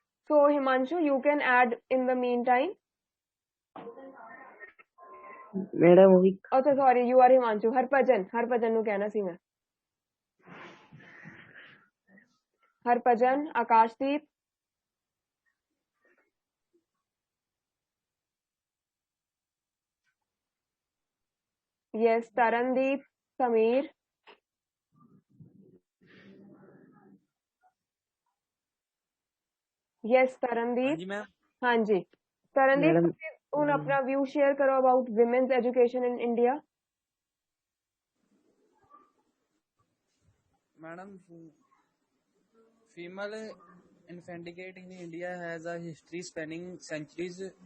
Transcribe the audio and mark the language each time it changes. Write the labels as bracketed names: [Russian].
[English] So Himanshu, you can add in the meantime. [Punjabi] Madam ਉਹ ਵੀ [English] Oh, sorry, you are Himanshu. [Punjabi] Harpajan ਨੂੰ ਕਹਿਣਾ ਸੀ ਮੈਂ. [English] Harpajan, Akashdeep. Yes, Tarandeep, Sameer. Yes, Tarandeep. [Punjabi] ਹਾਂਜੀ ma'am ਹਾਂਜੀ Tarandeep, [English] Madam, [Punjabi] ਤੁਸੀਂ ਹੁਣ ਆਪਣਾ view share ਕਰੋ [English] about women's education in India. Madam, female infanticide in India has a history spanning centuries.